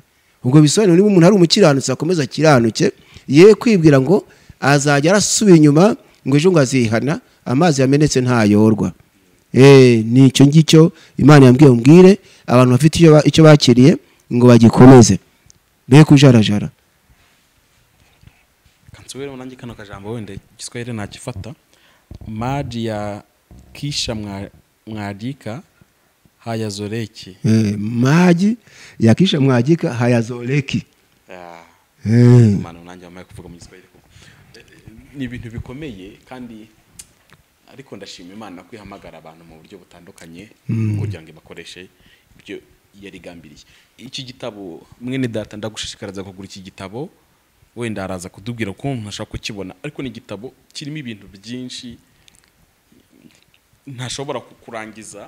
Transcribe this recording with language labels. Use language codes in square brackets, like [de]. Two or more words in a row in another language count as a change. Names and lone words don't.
[rw] Ubwo bisobanura niba umuntu ari umukiranutsi akomeza kiranuke, ye kwibwira ngo azajya arasubira inyuma ngo ejo ngo azihana, amazi yamenetse ntayorwa. Nicyo ngicyo Imana yambwiye umbwire abantu bafite icyo bakiriye ngo bagikomeze be kujarajara. Kansubire nanjye kano kajambo wende Giswahili nakifata. [sw] Maji ya kisha mwagika hayazoreki. Maji ya kisha mwagika hayazoreki. [rw] Imana nanjye amaye kuvuga mu Giswahili ni ibintu bikomeye, kandi ariko ndashima Imana kwihamagara abantu mu buryo butandukanye kugira ngo bakoreshe ibyo yarigambiriye. Iki gitabo mwene data ndagushishikariza kugura iki gitabo, wenda araza kudubwira ko ntashaka kukibona, ariko ni igitabo kirimo ibintu byinshi ntashobora kurangiza.